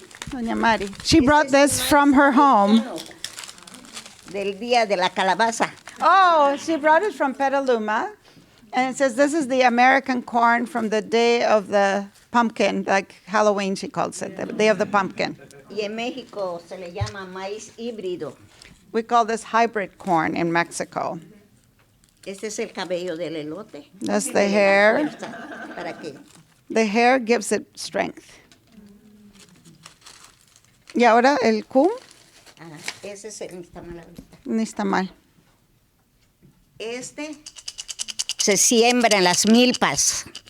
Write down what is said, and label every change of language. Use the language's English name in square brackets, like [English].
[English] Doña Mari. She brought this from her home. [Spanish] Del día de la calabaza. [English] Oh, she brought it from Petaluma. And it says this is the American corn from the day of the pumpkin, like Halloween she calls it, the day of the pumpkin. [Spanish] Y en México se le llama maíz híbrido. [English] We call this hybrid corn in Mexico. [Spanish] Este es el cabello del elote. [English] That's the hair. [Spanish] ¿Para qué? [English] The hair gives it strength. [Spanish] Y ahora el cum, Ese es el nixtamal ahorita. ni está mal. Este se siembra en las milpas.